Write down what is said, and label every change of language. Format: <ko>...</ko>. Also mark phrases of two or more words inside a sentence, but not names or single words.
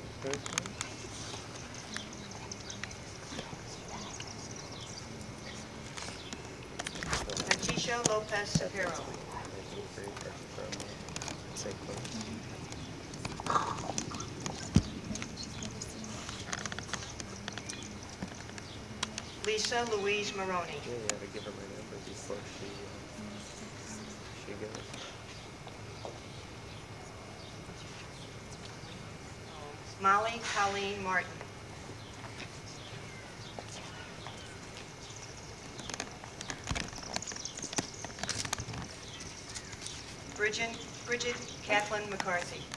<en>Natisha Lopez Sapiro. Lisa Louise Maroney. Yeah, to give her my number before she goes. Molly Colleen Martin. Bridget Kathleen McCarthy.</en>